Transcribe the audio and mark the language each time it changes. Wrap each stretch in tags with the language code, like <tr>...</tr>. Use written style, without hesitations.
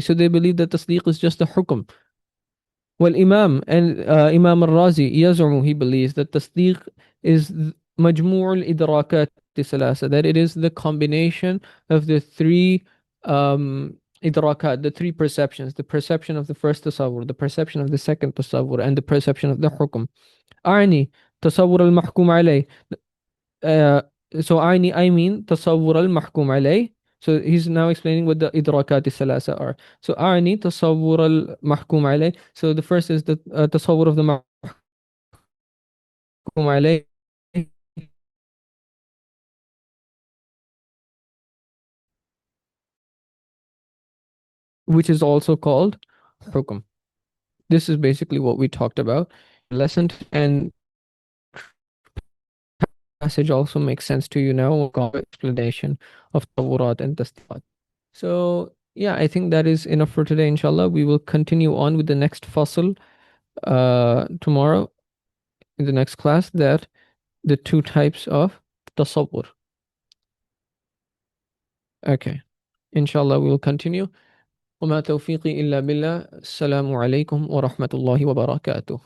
<en>So they believe that tasdeeq is just a hukum. Well, Imam and Imam al-Razi yaz'umu, he believes that tasdeeq is</en> <ar>majmu' al-idrakat thalasa,</ar> <en>that it is the combination of the three idrakat, the three perceptions, the perception of the first tasawwur, the perception of the second tasawwur, and the perception of the hukum.</en> <ar>أعني تصور المحكوم عليه.</ar> <en>uh, so I mean</en> <ar>تصور المحكوم عليه.</ar> <en>So he's now explaining what the</en> <ar>إدراكات الثلاثة</ar> <en>are.</en> <ar>So أعني تصور المحكوم عليه.</ar> <en>So the first is the تصور of the</en> <ar>محكوم عليه,</ar> <en>which is also called حكم. This is basically what we talked about lesson, and passage also makes sense to you now. We'll go explanation of tawurat and tasdiqat. So yeah, I think that is enough for today. Inshallah, we will continue on with the next fasl tomorrow in the next class, that the two types of tasawwur. Okay. Inshallah, we will continue.</en> <ar>وما توفيقي إلا بالله. السلام عليكم ورحمة الله وبركاته.</ar>